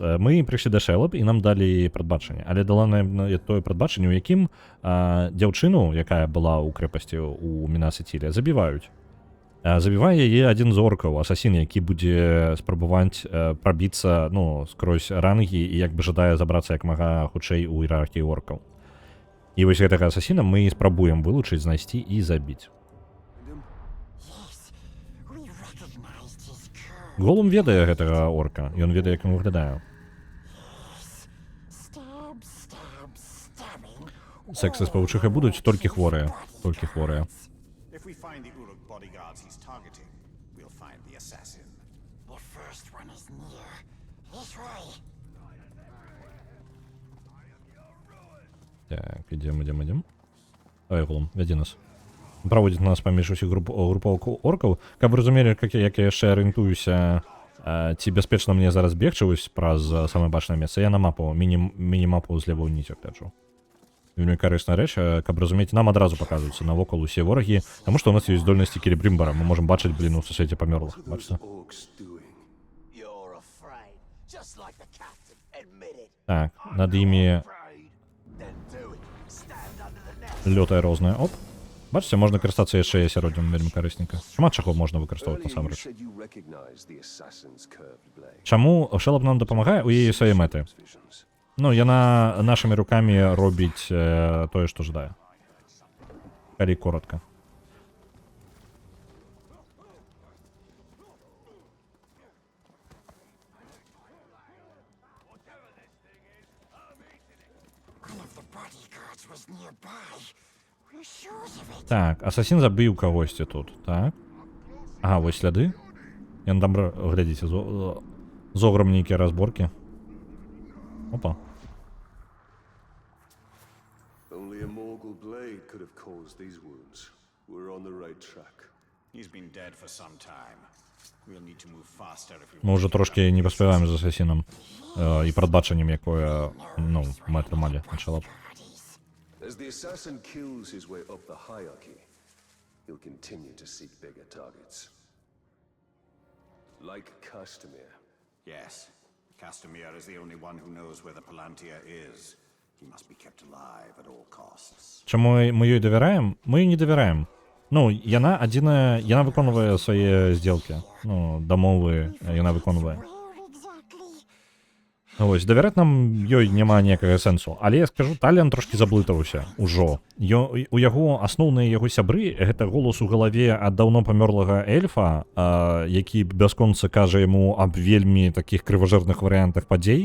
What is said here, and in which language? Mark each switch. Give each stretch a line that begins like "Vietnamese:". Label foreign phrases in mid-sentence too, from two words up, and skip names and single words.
Belarusian: Мы прыйшлі да Шэлап і нам далі прадбачанне, але дала нам тое прадбачанне, у якім дзяўчыну, якая была ў крэпасці у Мінас Ithilе, забіваюць. Забівае яе адзін з оркаў, асасін, які будзе спрабаваць прабіцца, ну, скрозь рангі і як бы жадае забрацца як мага хутчэй у іерархіі оркаў. І вось гэтага асасіна мы спрабуем вылучыць, знайсці і забіць.
English: Yes, we recognized his curve.
Belarusian: Голум ведае гэтага орка, ён ведае, як ён выглядае.
English: Stab, stab, stabbing.
Belarusian: Сексы з павучихай будуць толькі хворыя, толькі хворыя.
English: If we find the Uruk bodyguards he's targeting, we'll find the assassin. The first one is near. This way.
Belarusian: Так, ідем. Давай, Голум, вядзі нас. Праводзіць нас паміж усіх групоўкаў оркаў. Каб вы разумелі, як я яшчэ арыентуюся, ці бяспечна мне зараз бегчы вось праз самае бачнае месца. Я на мапу, міні-мапу злева ўнізе гляджу. Вельмі карысная рэч, каб разумець, нам адразу паказваюцца навокал усе ворагі, таму што ў нас ёсць здольнасці Келебрімбара. Мы можам бачыць, блін, у сусвеце памёрлых. Бачыце?
English: Orcs doing. You're afraid, just like the captain admitted.
Belarusian: Так, над імі
English: Afraid? Then do it. Stand under the net.
Belarusian: лётае рознае. Оп. Бачыце, можна карыстацца яшчэ асяроддзем вельмі карысненька. Шмат чаго можна выкарыстоўваць
English: Earlier you
Belarusian: насамрэч.
English: said you recognized the assassin's curved blade.
Belarusian: Чаму Шэлап нам дапамагае? У яе свае мэты.
English: Visions.
Belarusian: Ну, яна нашымі рукамі робіць тое, што жадае. Калі коротка.
English: One of the bodyguards was nearby. We're sure of it.
Belarusian: Так, асасін забіў кагосьці тут, так. Ага, вось сляды. Яны там, глядзіце, з ограм нейкія разборкі. Опа.
English: Only a Morgul blade could have caused these wounds. We're on the right track. He's been dead for some time. We'll need to move faster if we
Belarusian: Мы ўжо трошкі не паспяваем з асасінам і прадбачаннем, якое, ну, мы атрымалі на Шэлап.
English: As the assassin kills his way up the hierarchy, he'll continue to seek bigger targets. Like Castamir. Yes. Castamir is the only one who knows where the Palantir is. He must be kept alive at all costs.
Belarusian: Чаму мы ёй давяраем? Мы ёй не давяраем. Ну, яна адзіная, яна выконвае свае здзелкі. Ну, дамовы яна выконвае.
English: Where exactly?
Belarusian: Вось, давяраць нам ёй няма ніякага сэнсу. Але я скажу, Таліан трошкі заблытаўся ўжо. У яго асноўныя яго сябры, гэта голас у галаве ад даўно памёрлага эльфа, які бясконца кажа яму аб вельмі такіх крыважэрных варыянтах падзей.